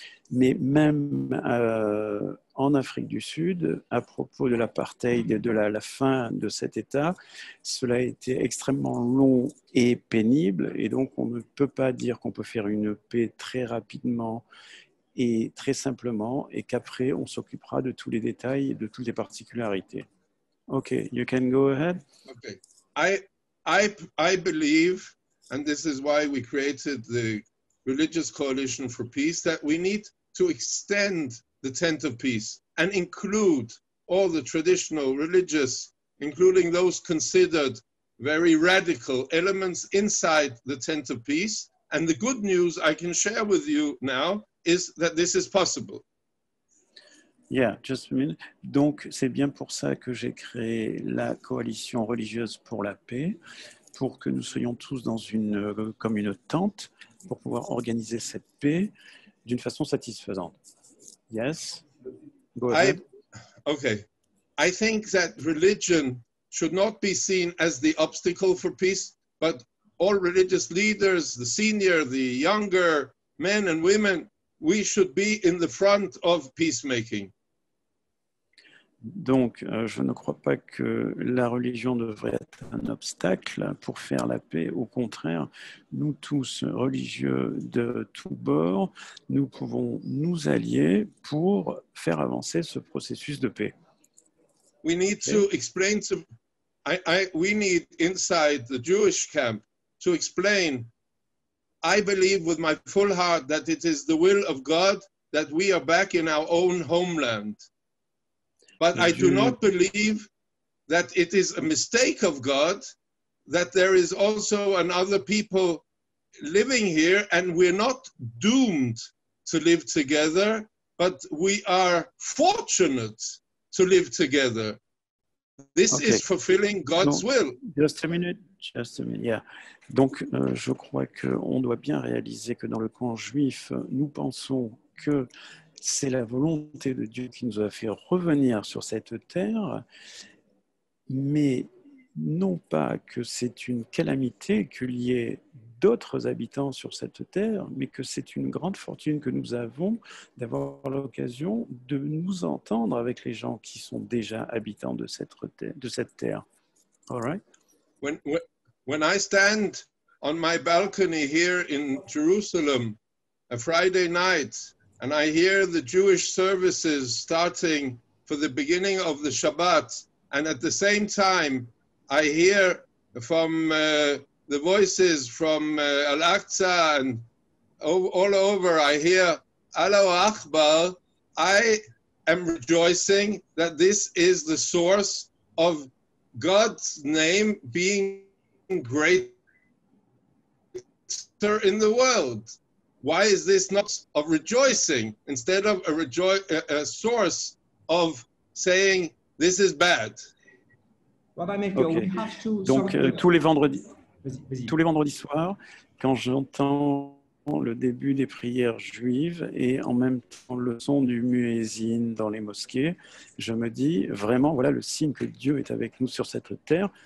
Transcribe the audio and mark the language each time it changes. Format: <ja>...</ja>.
<fr>Mais même en Afrique du Sud, à propos de l'apartheid et de la fin de cet État, cela a été extrêmement long et pénible. Et donc, on ne peut pas dire qu'on peut faire une paix très rapidement et très simplement, et qu'après, on s'occupera de tous les détails et de toutes les particularités.</fr> <en>Okay, you can go ahead. Okay. I believe, and this is why we created the Religious Coalition for Peace, that we need to extend the tent of peace and include all the traditional religious, including those considered very radical elements inside the tent of peace. And the good news I can share with you now is that this is possible. Yeah, just a minute.</en> <fr>Donc, c'est bien pour ça que j'ai créé la coalition religieuse pour la paix, pour que nous soyons tous dans comme une tente, pour pouvoir organiser cette paix d'une façon satisfaisante.</fr> <en>Yes? Go ahead. Okay. I think that religion should not be seen as the obstacle for peace, but all religious leaders, the senior, the younger, men and women, we should be in the front of peacemaking.</en> <fr>Donc, je ne crois pas que la religion devrait être un obstacle pour faire la paix. Au contraire, nous tous, religieux de tous bords, nous pouvons nous allier pour faire avancer ce processus de paix.</fr> <en>We need to explain to, we need inside the Jewish camp to explain, I believe with my full heart that it is the will of God that we are back in our own homeland. But I do not believe that it is a mistake of God that there is also another people living here and we're not doomed to live together, but we are fortunate to live together. This is fulfilling God's will. Just a minute, yeah.</en> <fr>Donc, je crois qu'on doit bien réaliser que dans le camp juif, nous pensons que c'est la volonté de Dieu qui nous a fait revenir sur cette terre, mais non pas que c'est une calamité qu'il y ait d'autres habitants sur cette terre, mais que c'est une grande fortune que nous avons d'avoir l'occasion de nous entendre avec les gens qui sont déjà habitants de cette terre.</fr> <en>All right? When I stand on my balcony here in Jerusalem, a Friday night, and I hear the Jewish services starting for the beginning of the Shabbat, and at the same time, I hear from the voices from Al-Aqsa and all over, I hear Allahu Akbar. I am rejoicing that this is the source of God's name being greater in the world. Why is this not of rejoicing instead of a source of saying this is bad? Okay.</en> <fr>Donc tous les vendredis soirs, quand j'entends le début des prières juives et en même temps le son du muezzin dans les mosquées, je me dis vraiment, voilà le signe que Dieu est avec nous sur cette terre.</fr>